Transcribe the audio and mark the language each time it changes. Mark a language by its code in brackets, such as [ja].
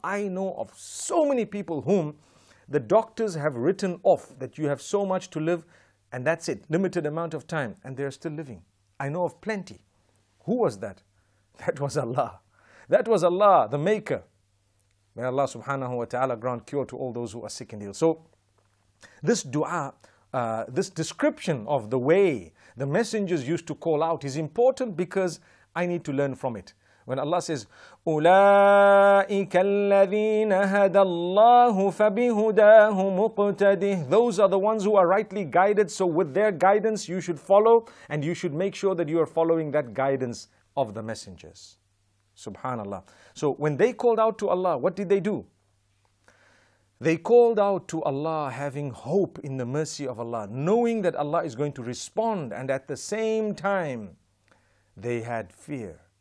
[en] I know of so many people whom the doctors have written off that you have so much to live and that's it, limited amount of time, and they're still living. I know of plenty. Who was that? That was Allah. That was Allah, the Maker. May Allah subhanahu wa ta'ala grant cure to all those who are sick and ill. So this dua, this description of the way the messengers used to call out is important because I need to learn from it. When Allah says, [ar] أُولَٰئِكَ الَّذِينَ هَدَى اللَّهُ فَبِهُدَاهُ مُقْتَدِهِ. [en] Those are the ones who are rightly guided, so with their guidance you should follow, and you should make sure that you are following that guidance of the messengers. Subhanallah. So when they called out to Allah, what did they do? They called out to Allah having hope in the mercy of Allah, knowing that Allah is going to respond, and at the same time, they had fear.